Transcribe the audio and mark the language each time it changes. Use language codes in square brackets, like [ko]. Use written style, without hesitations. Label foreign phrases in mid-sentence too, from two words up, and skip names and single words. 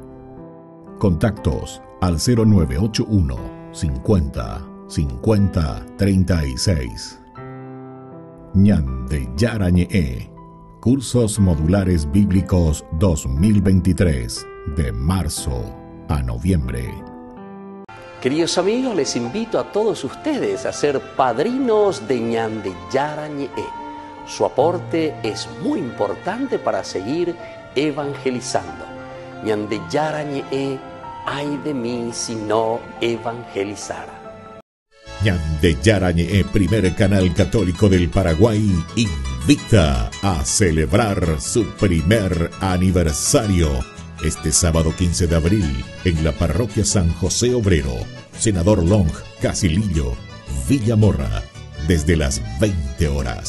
[es] Contactos al 0981 50 50 36. Ñande Yara Ñe, Cursos Modulares Bíblicos 2023, de marzo a noviembre. Queridos amigos, les invito a todos ustedes a ser padrinos de ñande yara ñe. Su aporte es muy importante para seguir evangelizando. Ñande yara ñe, ay de mí si no evangelizara. Ñande Yara Ñe, primer canal católico del Paraguay, invita a celebrar su primer aniversario este sábado 15 de abril en la parroquia San José Obrero, Senador Long, Casilillo, Villa Morra, desde las 20 horas.